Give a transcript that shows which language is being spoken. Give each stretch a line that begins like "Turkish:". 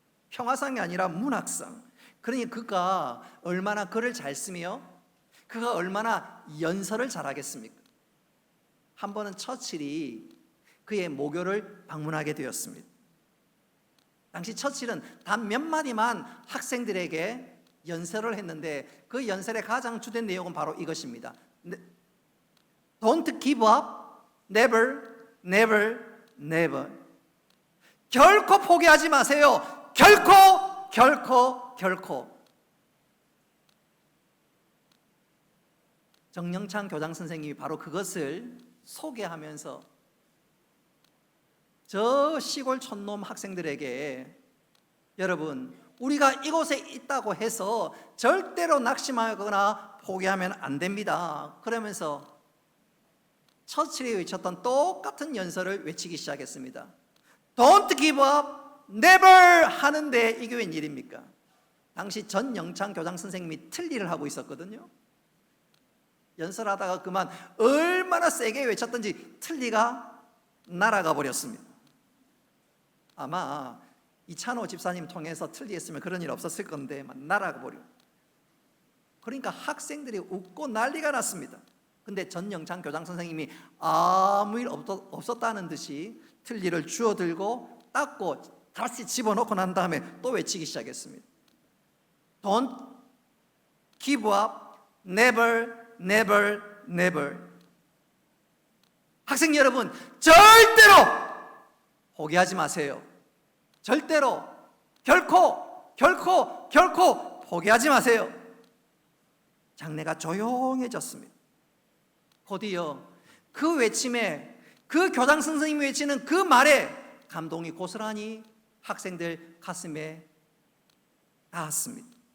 Korean: 평화상이 아니라 문학상. 그러니 그가 얼마나 글을 잘 쓰며 그가 얼마나 연설을 잘하겠습니까? 한 번은 처칠이 그의 모교를 방문하게 되었습니다. 당시 처칠은 단 몇 마디만 학생들에게 연설을 했는데 그 연설의 가장 주된 내용은 바로 이것입니다.
English: Don't give up, never, never, never.
Korean: 결코 포기하지 마세요. 결코, 결코, 결코. 정영창 교장 선생님이 바로 그것을 소개하면서 저 시골 촌놈 학생들에게, 여러분, 우리가 이곳에 있다고 해서 절대로 낙심하거나 포기하면 안 됩니다. 그러면서 처칠이 외쳤던 똑같은 연설을 외치기 시작했습니다.
English: Don't give up, never
Korean: 하는데 이게 웬일입니까? 당시 전영창 교장 선생님이 틀니를 하고 있었거든요. 연설하다가 그만 얼마나 세게 외쳤던지 틀니가 날아가 버렸습니다. 아마 이찬호 집사님 통해서 틀리했으면 그런 일 없었을 건데 막 날아가 버려. 그러니까 학생들이 웃고 난리가 났습니다. 근데 전영창 교장 선생님이 아무 일 없었다는 듯이 틀니를 주워들고 닦고 다시 집어넣고 난 다음에 또 외치기 시작했습니다.
English: Don't give up, never, never, never.
Korean: 학생 여러분, 절대로 포기하지 마세요. 절대로, 결코, 결코, 결코 포기하지 마세요. 장내가 조용해졌습니다. 곧이어 그 외침에, 그 교장 선생님이 외치는 그 말에 감동이 고스란히 학생들 가슴에 닿았습니다.